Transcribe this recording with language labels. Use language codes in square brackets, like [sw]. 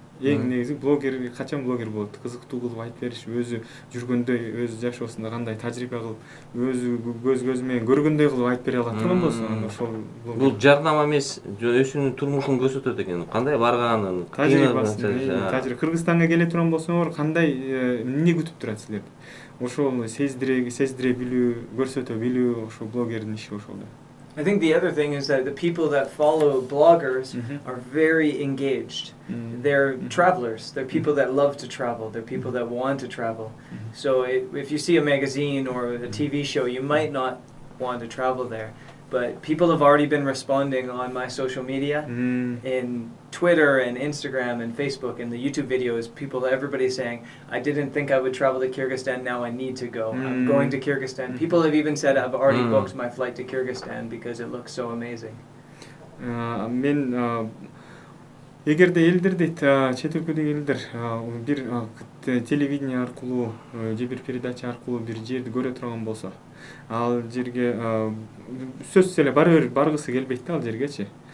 [ky] Эң негизи блогер качан блогер болот? Кызыктуу кылып айтып бериш, өзү жүргөндөй, өз жашоосунда кандай тажрыйба кылып, өзү көз менен көргөндөй кылып айтып бере алат турган болсо, ошол бул жарнама эмес, өзүнүн турмушун көрсөтөт экен. Кандай барганын, тажрыйба. Кыргызстанга келе турган болсоңор, кандай эмне күтүп турат силерди? Ошол сездире билүү, көрсөтө билүү, ошол блогердин иши ошол да. [en] I think the other thing is that the people that follow bloggers are very engaged. They're travelers. They're people that love to travel. They're people that want to travel. So if you see a magazine or a TV show, you might not want to travel there. But people have already been responding on my social media, in Twitter and Instagram and Facebook and the YouTube videos. Everybody's saying, I didn't think I would travel to Kyrgyzstan, now I need to go. I'm going to Kyrgyzstan. People have even said I've already booked my flight to Kyrgyzstan because it looks so amazing. [ky] Мен эгерде элдер дейт, чет өлкөдөгү элдер бир телевидение аркылуу же бир передача аркылуу бир жерди көрө турган болсо, ал жерге сөзсүз эле баргысы келбейт да ал жергечи.